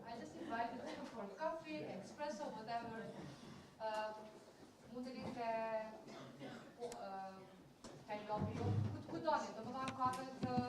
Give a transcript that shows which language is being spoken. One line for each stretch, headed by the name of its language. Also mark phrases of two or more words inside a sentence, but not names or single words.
English: I just invited them for coffee, espresso, whatever.
Albanian: Mund të linte kaj lobby, ku doni, domethënë kafe